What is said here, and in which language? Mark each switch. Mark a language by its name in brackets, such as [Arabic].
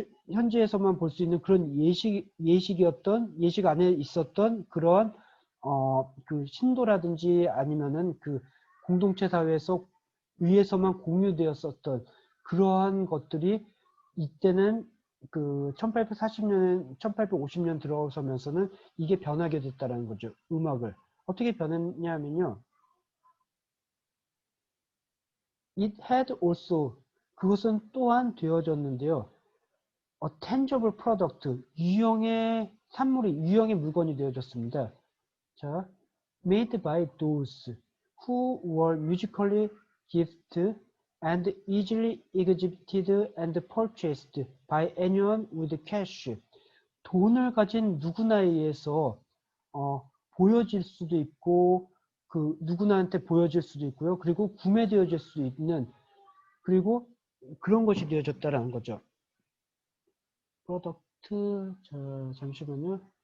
[Korean] 현지에서만 볼 수 있는 그런 예식 안에 있었던 그러한 신도라든지 아니면은 공동체 사회에서 위에서만 공유되었었던 그러한 것들이 이때는 1840년, 1850년 들어서면서는 이게 변하게 됐다는 거죠. 음악을. 어떻게 변했냐면요. [English] It had also, [Korean] 그것은 또한 되어졌는데요. [English] A tangible product, [Korean] 유형의 물건이 되어졌습니다. [English] 자, made by those who were musically gifted and easily exhibited and purchased by anyone with cash. [Korean] 돈을 가진 누구나에 의해서 보여질 수도 있고 누구나한테 보여질 수도 있고요. 그리고 구매되어질 수 있는, 그리고 그런 것이 되어졌다라는 거죠. 프로덕트, 자, 잠시만요.